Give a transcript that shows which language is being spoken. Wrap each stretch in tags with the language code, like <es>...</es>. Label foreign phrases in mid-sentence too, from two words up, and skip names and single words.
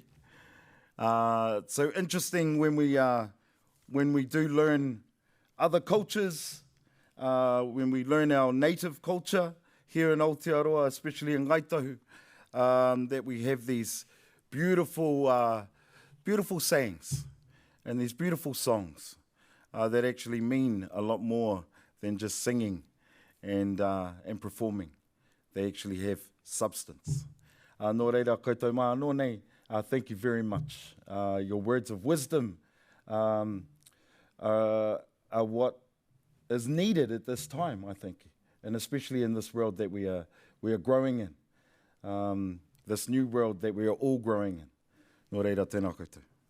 <en>So interesting when we do learn other cultures, when we learn our native culture here in Aotearoa, especially in Ngaitahu, that we have these beautiful, beautiful sayings and these beautiful songs that actually mean a lot more than just singing and performing. They actually have substance.</en> <mi>Nō reira koutou mā anō nei,</mi> <en>thank you very much. Your words of wisdom are what is needed at this time, I think, and especially in this world that we are growing in, this new world that we are all growing in.</en> <mi>Nō reira, tēnā koutou.</mi>